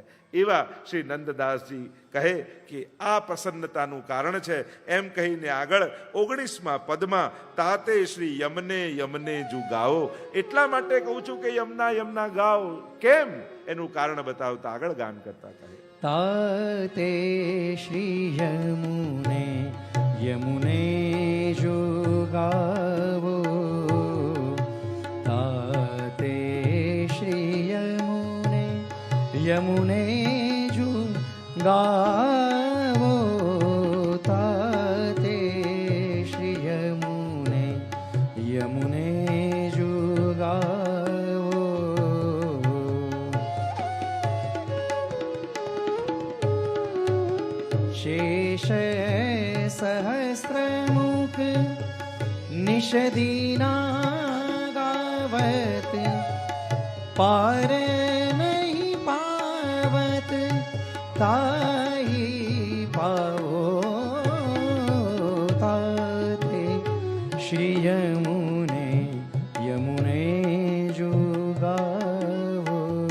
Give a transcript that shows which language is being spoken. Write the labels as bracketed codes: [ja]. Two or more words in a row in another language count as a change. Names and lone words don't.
[gu] એવા શ્રી નંદદાસજી કહે કે આ પ્રસન્નતાનું કારણ છે. એમ કહીને આગળ 19મા પદમાં [bra] ताते श्री यमने यमने जु गाओ. [gu] એટલા માટે કહું છું કે યમના યમના ગાઓ. કેમ? એનું કારણ બતાવતા આગળ ગાન કરતા કહે [bra] ताते श्री यमुने यमुने जो गावो. ताते श्री यमुने यमुने जो गावो. ताते श्री यमुने यमुने जो गावो. शेष सहस्रमुख निषदीना गावत. पार नहीं पावत ताही पावो. ताते श्री यमुने यमुने जो गावो.